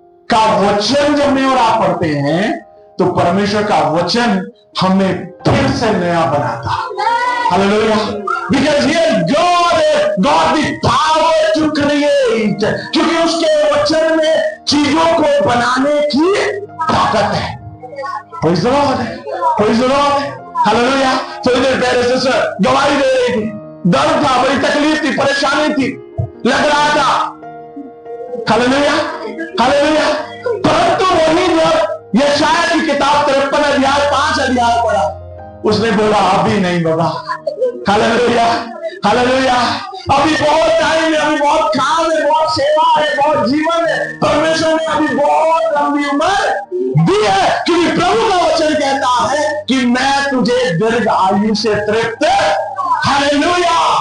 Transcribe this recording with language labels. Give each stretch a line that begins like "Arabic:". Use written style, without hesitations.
Hindi: का वचन जब मैं और आप पढ़ते हैं तो परमेश्वर का वचन हमें फिर से नया बनाता है। Hallelujah.
English: Because here God got the power to create,
Hindi: क्योंकि उसके वचन में चीजों को बनाने की ताकत है।
English: Praise the Lord, praise the Lord, hallelujah.
Hindi: तो इधर पहले सिस्टर गवाही दे रही थी, दर्द था, बड़ी तकलीफ थी, परेशानी थी, लग रहा था, हालेलुया हालेलुया। परंतु वही जब यशायाह की किताब 53 अध्याय 5 अध्याय पढ़ा, उसने बोला अभी नहीं बाबा, हालेलुया हालेलुया, अभी बहुत टाइम है, अभी बहुत काम है, बहुत सेवा है, बहुत जीवन है, परमेश्वर ने अभी बहुत लंबी उम्र दी है, क्योंकि प्रभु का वचन कहता है कि मैं तुझे दीर्घ आयु से तृप्त, हालेलुया।